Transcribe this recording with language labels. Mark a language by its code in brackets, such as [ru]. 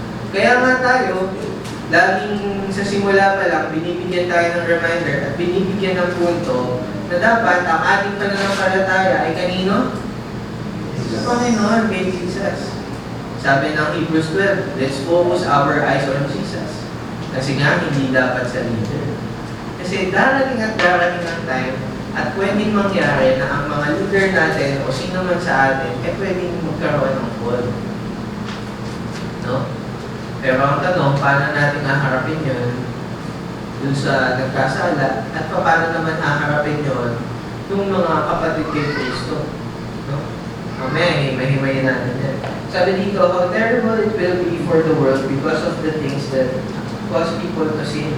[tl] Kaya nga tayo, laging sa simula pa lang, binibigyan tayo ng reminder at binibigyan ng punto na dapat ang ating pananampalataya ay kanino? Sa Panginoon, kay Jesus. Sabi ng [en] Hebrews 12, let's focus our eyes on Jesus. [tl] Kasi nga, hindi dapat sa leader. Kasi darating at darating ang time at pwedeng mangyari na ang mga leader natin o sino man sa atin ay pwedeng magkaroon ng fall. No? Pero ang tanong, paano natin haharapin yun dun sa nagkasala at paano naman haharapin yun yung mga kapatid kay Kristo? No? Mamaya, mahimayin natin yan. Sabi dito, [en] how terrible it will be for the world because of the things that cause people to sin.